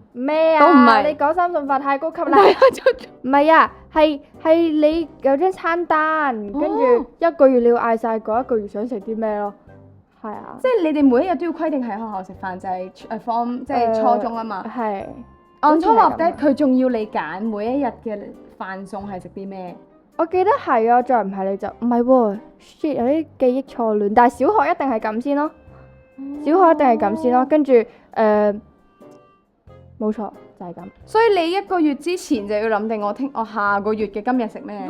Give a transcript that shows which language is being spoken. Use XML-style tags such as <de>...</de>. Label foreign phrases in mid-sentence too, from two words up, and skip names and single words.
<yue>咩啊？都唔係，你講3餸飯太高級啦。唔係啊，係你有張餐單，跟住一個月你要嗌晒嗰一個月想食啲咩咯。係啊。即係你哋每一日都要規定喺學校食飯，就係form 即係初中啊嘛。係。</yue> <en>On top of that，</en> <yue>佢仲要你揀每一日嘅飯餸係食啲咩？我記得係啊，再唔係你就唔係喎 shit 有啲記憶錯亂，但係小學一定係咁先咯，小學一定係咁先咯，跟住冇錯就係咁。所以你一個月之前就要諗定我下個月嘅今日食咩？</yue>